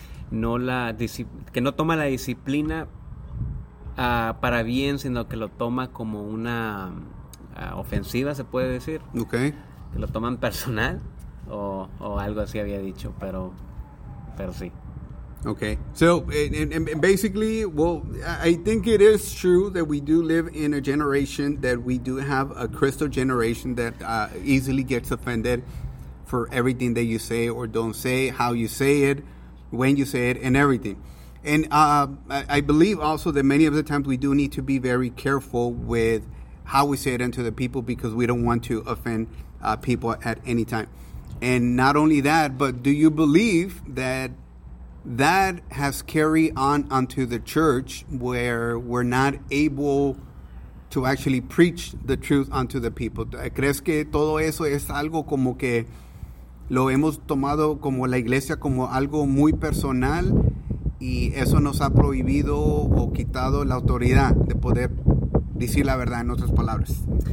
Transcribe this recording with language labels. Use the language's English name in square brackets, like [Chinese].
[Spanish] Que no toma la disciplina para bien, sino que lo toma como una ofensiva, se puede decir. Ok. Que lo toman personal o algo así había dicho, pero sí. Okay. [English] So, and basically, well, I think it is true that we do live in a generation that we do have a crystal generation that easily gets offended for everything that you say or don't say, how you say it, when you say it, and everything. And I believe also that many of the times we do need to be very careful with how we say it unto the people, because we don't want to offend people at any time. And not only that, but do you believe that that has carried on unto the church, where we're not able to actually preach the truth unto the people? [Spanish] ¿Crees que todo eso es algo como que lo hemos tomado como la iglesia como algo muy personal, y eso nos ha prohibido o quitado la autoridad de poder decir la verdad, en otras palabras?